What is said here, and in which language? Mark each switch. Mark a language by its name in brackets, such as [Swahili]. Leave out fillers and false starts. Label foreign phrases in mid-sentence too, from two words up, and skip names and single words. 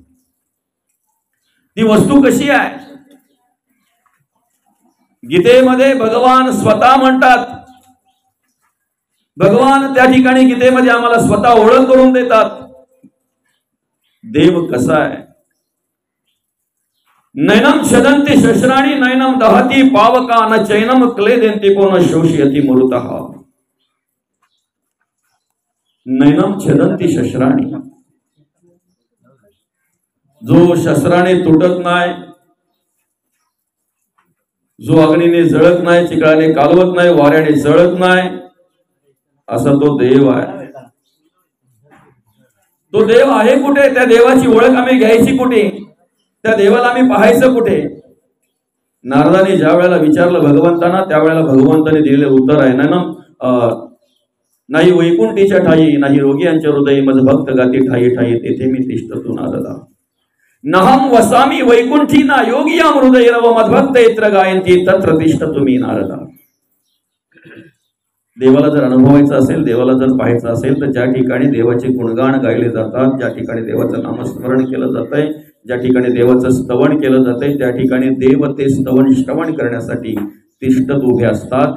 [Marathi] ती वस्तू कशी आहे? गीतेमध्ये भगवान स्वतः म्हणतात, भगवान त्या ठिकाणी गीतेमध्ये आम्हाला स्वतः ओळख करून देतात. देव कसा आहे? [Sanskrit] नैनम छदंती शस्त्राणी नैनम दहती पावका न चैनम क्लेदेंती को न शोषयति मरुतः. नैनम छदंती शस्त्राणी, [Marathi] जो शस्त्राने तुटत नाही, जो अग्नीने जळत नाही, चिखलाने कालवत नाही, वाऱ्याने जळत नाही, असा तो देव आहे. तो देव आहे कुठे? त्या देवाची ओळख आम्ही घ्यायची कुठे? त्या देवाला आम्ही पाहायचं कुठे? नारदाने ज्या वेळेला विचारलं भगवंतांना, त्यावेळेला भगवंताने दिलेले उत्तर आहे ना, नाही वैकुंठीच्या ठाई, नाही रोगियांच्या हृदयी, मज भक्त गाती ठाई ठाई, तेथे मी तिष्ठतो नारदा. [Sanskrit] नहम वसामी वैकुंठी ना योगियाम हृदय रव मद्भक्त यत्र गायंती तत्र तिष्ठतो मी नारदा. [Marathi] देवाला जर अनुभवायचं असेल, देवाला जर पाहायचं असेल, तर ज्या ठिकाणी देवाचे गुणगान गायले जातात, ज्या ठिकाणी देवाचं नामस्मरण केलं जात आहे, ज्या ठिकाणी देवाचं स्तवन केलं जात आहे, त्या ठिकाणी देव ते स्तवन श्रवण करण्यासाठी तिष्ठत उभे असतात.